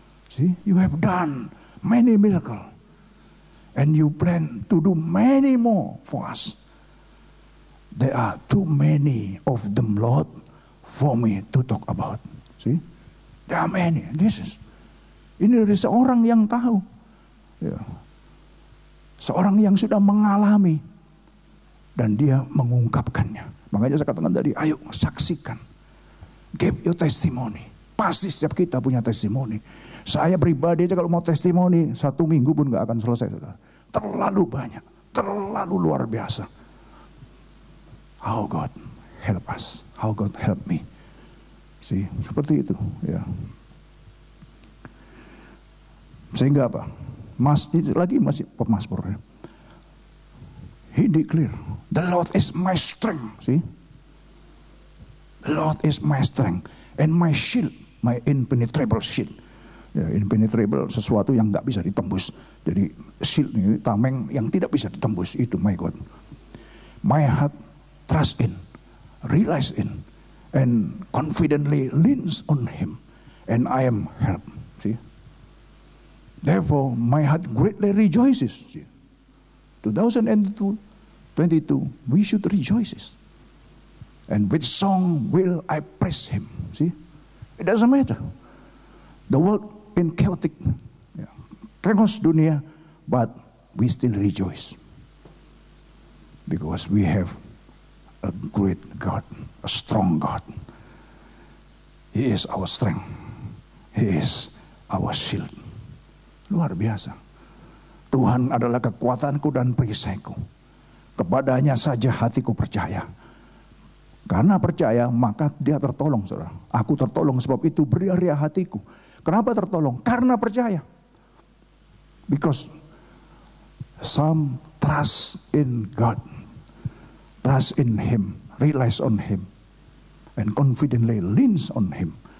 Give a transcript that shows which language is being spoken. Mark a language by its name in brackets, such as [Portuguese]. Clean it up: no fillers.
[English] See, you have done many miracles, and you plan to do many more for us. There are too many of them, Lord, for me to talk about. See, there are many. [Indonesian] Ini dari seorang yang tahu, ya. Seorang yang sudah mengalami dan dia mengungkapkannya. Makanya saya katakan tadi, ayo saksikan, [English] give your testimony. [Indonesian] Pasti setiap kita punya testimoni. Saya pribadi aja kalau mau testimoni 1 minggu pun gak akan selesai, saudara. Terlalu banyak, terlalu luar biasa. [English] How God help us, how God help me. See, [Indonesian] seperti itu, ya. Sehingga apa? Masih pemazmur, ya. [English] He declare, the Lord is my strength. See, the Lord is my strength and my shield, my impenetrable shield. [Indonesian] Ya, impenetrable, sesuatu yang nggak bisa ditembus. Jadi shield ini tameng yang tidak bisa ditembus, itu [English] my God. My heart trust in, relies in, and confidently leans on Him, and I am helped. See, therefore my heart greatly rejoices. See? 2022, we should rejoice. And with song will I praise Him. See, it doesn't matter. The world in chaotic, [Indonesian] chaos dunia, [English] but we still rejoice. Because we have a great God, a strong God. He is our strength. He is our shield. [Indonesian] Luar biasa. Tuhan adalah kekuatanku dan perisaiku. Kepadanya saja hatiku percaya. Karena percaya maka dia tertolong, saudara. Aku tertolong, sebab itu beria-ria hatiku. Kenapa tertolong? Karena percaya. [English] Because some trust in God, trust in Him, relies on Him, and confidently leans on Him.